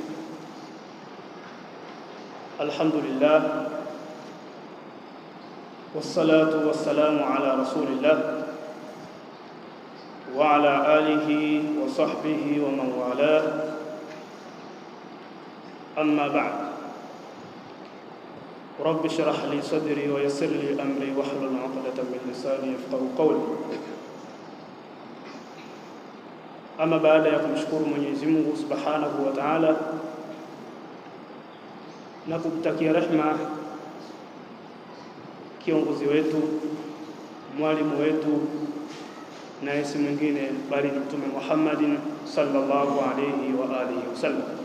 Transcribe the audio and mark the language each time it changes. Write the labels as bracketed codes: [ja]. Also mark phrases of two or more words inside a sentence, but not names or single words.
[ar] الحمد لله والصلاة والسلام على رسول الله وعلى آله وصحبه ومن والاه. أما بعد، رب اشرح لي صدري ويسر لي أمري واحلل عقدة من لساني يفقهوا قولي. [sw] Ama baada ya kumshukuru Mwenyezi Mungu [ar] سبحانه وتعالى [sw] na kumtakia rehema kiongozi wetu, mwalimu wetu, na si mwingine bali ni Mtume [ar] محمد صلى الله عليه وآله وسلم.